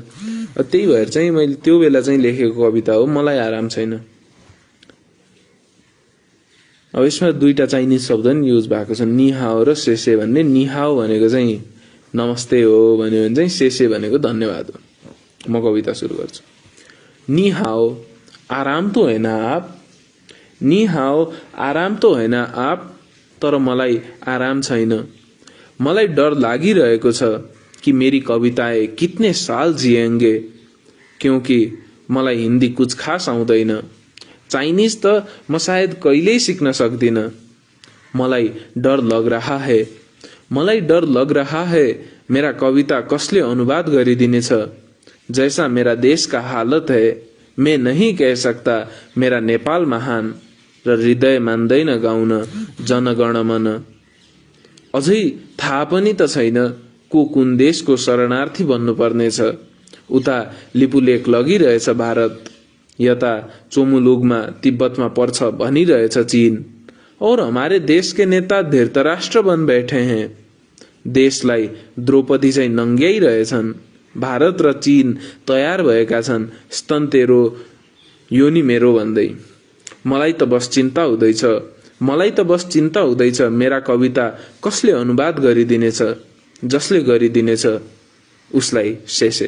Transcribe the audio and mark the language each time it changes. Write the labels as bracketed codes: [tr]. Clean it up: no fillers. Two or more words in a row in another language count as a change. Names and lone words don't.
[ne] त्यही भएर चाहिँ मैले त्यो बेला चाहिँ लेखेको कविता हो मलाई आराम छैन। अब यसमा दुईटा चाइनिज शब्द नि युज भएको छ, निहाओ र सेसे भन्ने। निहाओ भनेको चाहिँ नमस्ते हो भन्यो भने चाहिँ सेसे भनेको धन्यवाद हो। म कविता सुरु गर्छु। निहाओ [hi] आराम तो हैन आप, [ne] निहाओ [hi] आराम तो हैन आप, [ne] तर मलाई आराम छैन। मलाई डर लागिरहेको छ कि [hi] मेरी कविताएं कितने साल जिएंगे, क्योंकि [ne] मलाई हिन्दी [hi] कुछ खास [ne] आउँदैन। चाइनीज त म सायद कहिल्यै सिक्न सक्दिन। मलाई [hi] डर लग रहा है, [ne] मलाई [hi] डर लग रहा है [ne] मेरा कविता कसले अनुवाद गरिदिनेछ। [hi] जैसा मेरा देश का हालत है मैं नहीं कह सकता मेरा नेपाल महान, [ne] र हृदय मान्दैन गाउन जनगणमन। अझै थाहा पनि त छैन को कुन देशको शरणार्थी बन्नुपर्नेछ। उता लिपुलेख लगिरहेछ भारत, यता चोमुलुङमा तिब्बतमा पर्छ भनिरहेछ चीन, [hi] और हमारे देश के नेता धृतराष्ट्र बन बैठे हैं। [ne] देशलाई द्रौपदी चाहिँ नङ्ग्याइरहेछन्, भारत र चीन तयार भएका छन् स्तन तेरो योनि मेरो भन्दै। मलाई त बस चिन्ता हुँदैछ मेरा कविता कसले अनुवाद गरिदिनेछ, जसले गरिदिनेछ उसलाई शेषे।